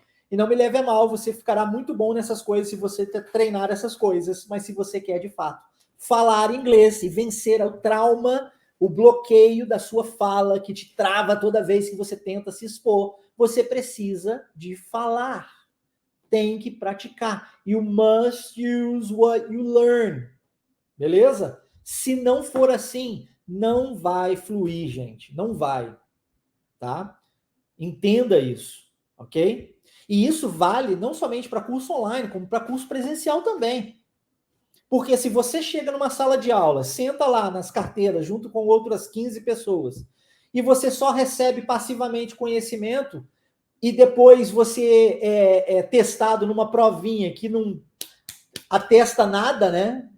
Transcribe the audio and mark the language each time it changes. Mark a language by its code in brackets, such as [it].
[pt] E não me leve a mal, você ficará muito bom nessas coisas se você treinar essas coisas, mas se você quer de fato falar inglês e vencer o trauma, o bloqueio da sua fala que te trava toda vez que você tenta se expor, você precisa de falar. Tem que praticar. [en] You must use what you learn. [pt] Beleza? Se não for assim, não vai fluir, gente. Não vai. Tá? Entenda isso. Ok? E isso vale não somente para curso online, como para curso presencial também. Porque se você chega numa sala de aula, senta lá nas carteiras junto com outras 15 pessoas, e você só recebe passivamente conhecimento, e depois você é testado numa provinha que não atesta nada, né?